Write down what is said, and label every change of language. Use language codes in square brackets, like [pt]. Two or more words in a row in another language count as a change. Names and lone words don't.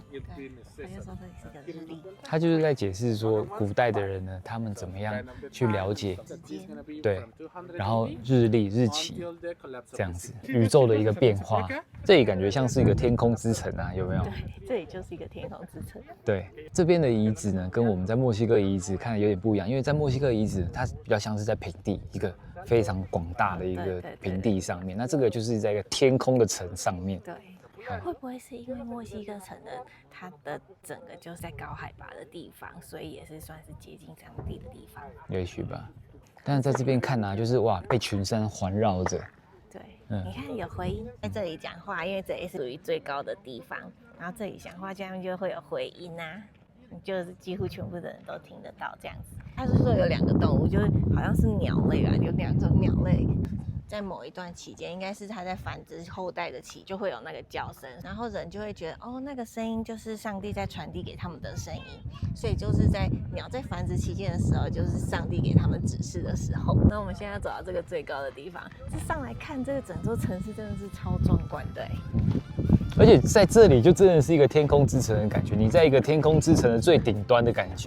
[zh] 對，他就說這是個日曆。他就是在解釋說，古代的人呢，他們怎麼樣去了解，對，然後日曆、日期這樣子，宇宙的一個變化。這裡感覺像是一個天空之城啊，有沒有？對，這裡就是一個天空之城。對，這邊的遺址呢，跟我們在墨西哥遺址看的有點不一樣，因為在墨西哥遺址，它比較像是在平地，一個非常廣大的一個平地上面。那這個就是在一個天空的城上面。對。會不會是因為墨西哥城的它的整個就是在高海拔的地方，所以也是算是接近上帝的地方？也許吧。但是在這邊看啊，就是哇，被群山環繞着。對，你看有回音，在這裡講話，因為這裡是屬於最高的地方，然後這裡講話這樣就會有回音啊，就是幾乎全部的人都聽得到這樣子。他是說有2個動物，就是好像是鳥類吧，有2種鳥類。在某一段期間，應該是它在繁殖後代的期，就會有那個叫聲，然後人就會覺得，哦，那個聲音就是上帝在傳遞給他們的聲音，所以就是在鳥在繁殖期間的時候，就是上帝給他們指示的時候。那我們現在要走到這個最高的地方，這上來看這個整座城市真的是超壯觀的。而且在這裡就真的是一個天空之城的感覺，你在一個天空之城的最頂端的感覺。